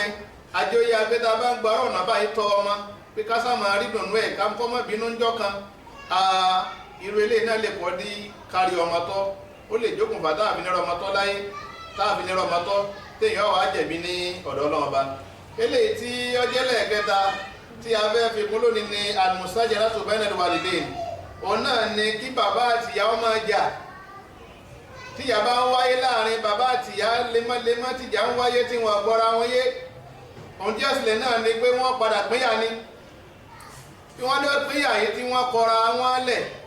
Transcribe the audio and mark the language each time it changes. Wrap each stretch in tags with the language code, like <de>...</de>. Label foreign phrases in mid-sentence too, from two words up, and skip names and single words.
<yo>Àjọyé agbẹ́ta bá ń gba ọ̀nà báyìí tọ́ ọmọ pé ká sá máa rí dùnú ẹ̀ ká kọ́ mọ́ bínú ńjọ́ kan. Irú eléyìí náà lè pọ̀ di kárí ọmọ tọ́. Ó lè jókòó fà táàfin ní ọmọ tọ́ láyé, táàfin ní ọmọ tọ́ téèyàn wà á jẹ̀bi ní ọ̀dọ̀ Ọlọ́run Ọba. Eléyìí tí ọjẹ́ lẹ́ẹ̀kẹta tí a fẹ́ fi kún lónìí ni</yo> <ar>المشاجرة بين الوالدين.</ar> <yo>Òun náà ni kí bàbá àti ìyá wọn máa jà. Tí ìyá bá ń wáyé láàrin bàbá àti ìyá lemọ́lemọ́ tí ìjà ń wáyé tí wọ́n gbọ́ra wọn yé. Òun díẹ̀ sílẹ̀ náà ni pé wọ́n padà pínyà ni. Tí wọ́n lọ pínyà yìí tí wọ́n kọra wọn lẹ̀.</yo>